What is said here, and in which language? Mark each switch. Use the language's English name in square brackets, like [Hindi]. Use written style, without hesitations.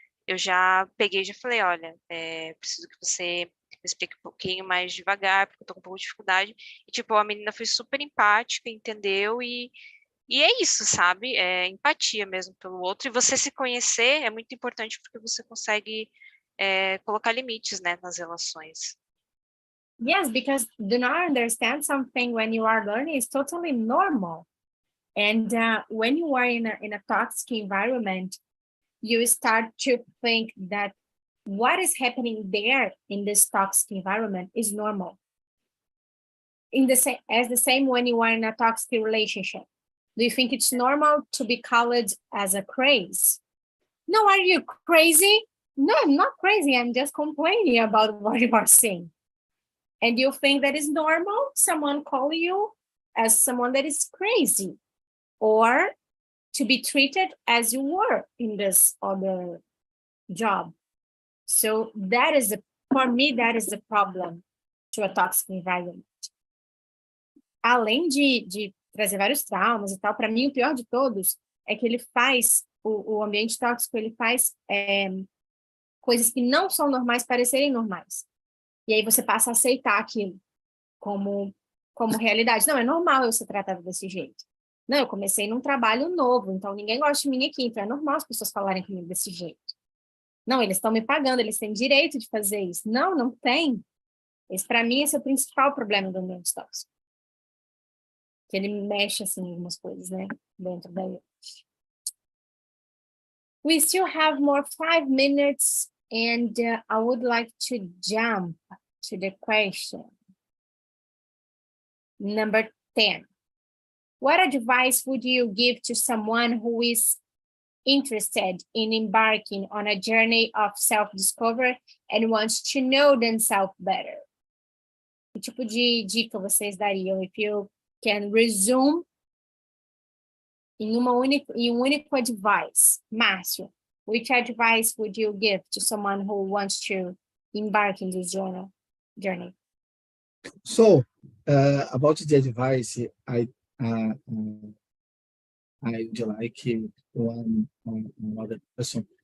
[Portuguese] Eu já peguei e já falei, olha, preciso que você me explique um pouquinho mais devagar, porque eu tô com um pouco de dificuldade. E, tipo, a menina foi super empática, entendeu? E é isso, sabe? É empatia mesmo pelo outro. E você se conhecer é muito importante, porque você consegue colocar limites, né, nas relações. [English] Yes, because do not understand something when you are learning is totally normal. And when you are in a toxic environment, you start to think that what is happening there in this toxic environment is normal. As the same when you are in a toxic relationship. Do you think it's normal to be called as a craze? No, are you crazy? No, I'm not crazy. I'm just complaining about what you are saying. And you think that is normal, someone call you as someone that is crazy, or to be treated as you were in this other job. So that is for me, that is the problem to a toxic environment. [Portuguese] Além de trazer vários traumas e tal, para mim o pior de todos é que ele faz, o ambiente tóxico, ele faz coisas que não são normais parecerem normais. E aí você passa a aceitar aquilo como realidade. Não, é normal eu ser tratada desse jeito. Não, eu comecei num trabalho novo, então ninguém gosta de mim aqui, então é normal as pessoas falarem comigo desse jeito. Não, eles estão me pagando, eles têm direito de fazer isso. Não, não tem. Para mim, esse é o principal problema do ambiente tóxico. Que ele mexe, assim, em algumas coisas, né? Dentro da gente. [English] We still have more 5 minutes, and I would like to jump to the question. Number 10. What advice would you give to someone who is interested in embarking on a journey of self-discovery and wants to know themselves better? [Portuguese] Que tipo de dica vocês dariam? [English] If you can resume [Portuguese] em um único advice. [English] Márcio, which advice would you give to someone who wants to embark in this journey? So, about the advice, I I would like one other person.